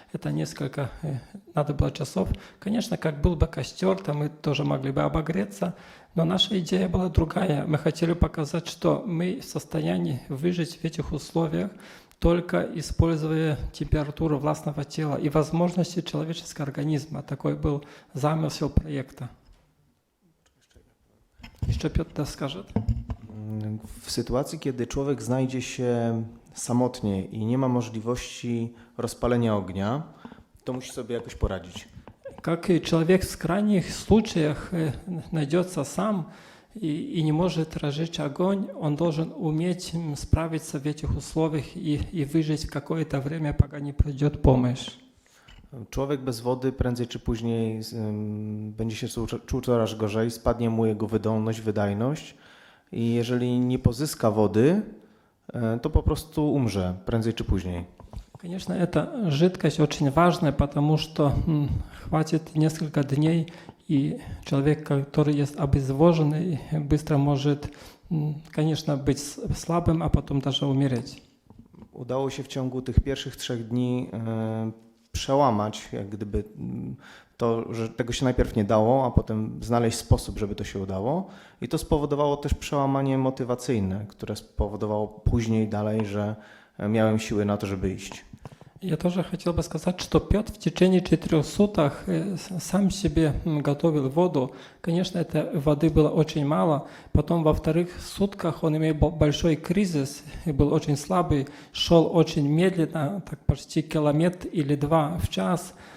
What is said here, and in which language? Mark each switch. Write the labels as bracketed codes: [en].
[ru] Это несколько, надо было часов. Конечно, как был бы костер, то мы тоже могли бы обогреться, но наша идея была другая. Мы хотели показать, что мы в состоянии выжить в этих условиях, только используя температуру властного тела и возможности человеческого организма. Такой был замысел проекта. [pl] Jeszcze Piotr [ru] скажет. [pl] W sytuacji, kiedy człowiek znajdzie się samotnie i nie ma możliwości rozpalenia ognia, to musi sobie jakoś poradzić. [ru] Как и человек в крайних случаях найдется сам и не может разжечь огонь, он должен уметь справиться в этих условиях и выжить в какое-то время, пока не придет помощь. [pl] Człowiek bez wody prędzej czy później będzie się czuł coraz gorzej, spadnie mu jego wydolność, wydajność i jeżeli nie pozyska wody, to po prostu umrze prędzej czy później. [ru] Конечно, эта жидкость очень важная, потому что хватит несколько дней, и человек, который есть обезвоженный, быстро может, конечно, быть слабым, а потом даже умереть. [pl] Udało się w ciągu tych pierwszych 3 dni przełamać, jak gdyby to, że tego się najpierw nie dało, a potem znaleźć sposób, żeby to się udało. I to spowodowało też przełamanie motywacyjne, które spowodowało później dalej, że miałem siły na to, żeby iść. [ru] Я тоже хотел бы сказать, что Петр в течение 4 суток сам себе готовил воду. Конечно, этой воды было очень мало. Потом во вторых сутках он имел большой кризис, был очень слабый, шел очень медленно, так почти километр или 2 в час.